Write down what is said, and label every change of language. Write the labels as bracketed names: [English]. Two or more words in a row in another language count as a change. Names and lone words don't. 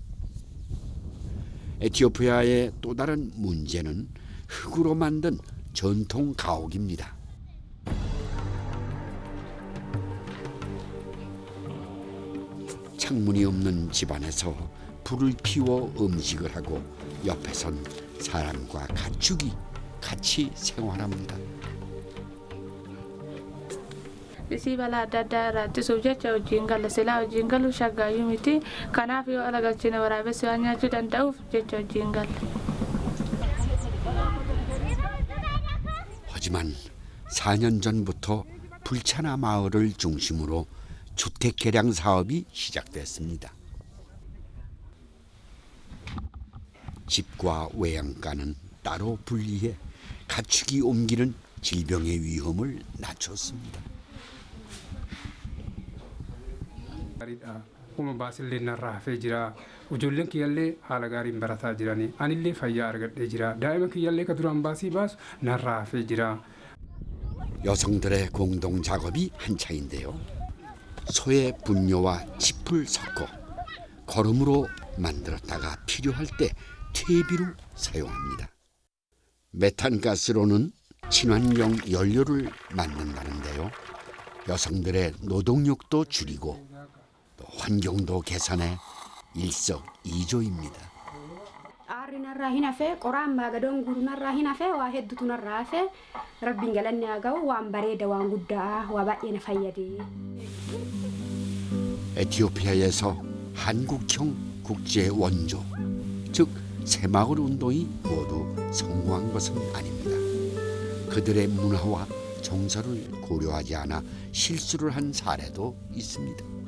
[Korean] 에티오피아의 또 다른 문제는 흙으로 만든 전통 가옥입니다. 창문이 없는 집안에서 불을 피워 음식을 하고 옆에선 사람과 가축이 같이 생활합니다. Sibala dadara tisubja chau jingal sela jingalu shaga yumiti kanafi alaga chine warabe suanya chudan dauf chau jingal. 하지만 4년 전부터 불차나 마을을 중심으로 주택 개량 사업이 시작됐습니다. 집과 외양간은 따로 분리해 가축이 옮기는 질병의 위험을 낮췄습니다. [Oromo] Uma baasillee narraa hafee jira. Ijoolleen kiyyallee haala gaariin barataa jiranii. Anillee fayyaa argadhee jira. Daa'ima kiyyallee ka duraan baasii baasu narraa hafee jira. [Korean] 여성들의 공동 작업이 한창인데요. 소의 분뇨와 짚을 섞어 거름으로 만들었다가 필요할 때 퇴비로 사용합니다. 메탄가스로는 친환경 연료를 만든다는데요. 여성들의 노동력도 줄이고 또 환경도 개선해 일석이조입니다. [Oromo] Arrinarraa hin hafee qoraan maagadoon guurunarraa hin hafee waa hedduutu narraa hafee rabbiin galanni haa ga'u waan bareeda waan guddaa waa baay'ee na fayyade. [Korean] 에티오피아에서 한국형 국제 원조, 즉 새마을 운동이 모두 성공한 것은 아닙니다. 그들의 문화와 정서를 고려하지 않아 실수를 한 사례도 있습니다.